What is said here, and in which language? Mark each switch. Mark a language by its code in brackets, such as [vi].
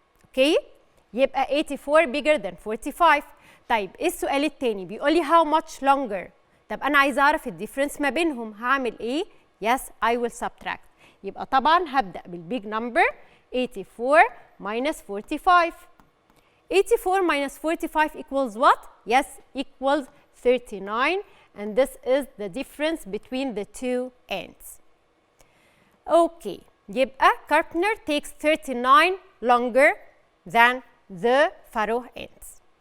[ar] اوكي؟ يبقى [en] 84 bigger than 45. [ar] طيب ايه السؤال التاني؟ بيقول لي [en] how much longer. [ar] طب انا عايزه اعرف الديفرنس ما بينهم، هعمل ايه؟ [en] Yes, I will subtract. [ar] يبقى طبعا هبدا بالبيج نمبر [en] 84 minus 45. 84 minus 45 equals what? Yes, equals 39, and this is the difference between the two ends. Okay, يبقى carpenter takes 39 longer than the furrow ends.